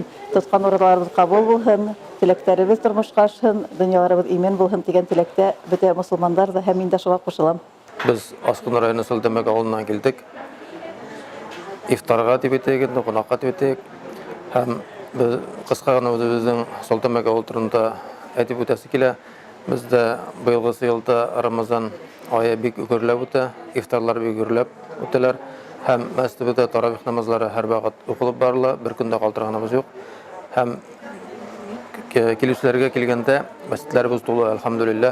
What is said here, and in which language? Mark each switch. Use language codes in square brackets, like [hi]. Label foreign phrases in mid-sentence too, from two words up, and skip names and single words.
[ba] Тотҡан ураҙаларыбыҙ ҡабул булһын, теләктәребеҙ тормошҡа ашһын, донъяларыбыҙ имен булһын тигән теләктә бөтә мосолмандар да һәм мин дә шуға ҡушылам. Biz Асҡын районы Сөлтәмәк ауылынан килдек. Ифтарға дип әйтәйек, ҡунаҡҡа дип әйтәйек. Һәм без ҡыҫҡа ғына үҙебеҙҙең Сөлтәмәк ауыл турында әйтеп үтәсе килә. Бездә быйылғысы йылда Рамазан айы бик гөрләп үтә, ифтарлар бик гөрләп үтәләр. Һәм мәсҗидебеҙҙә таравих намазлары һәр ваҡыт уҡылып барыла, бер көндә ҡалтырағаныбыҙ юҡ. Һәм килеүселәргә килгәндә мәсҗидләребеҙ тулы, әлхәмдүлилләһ.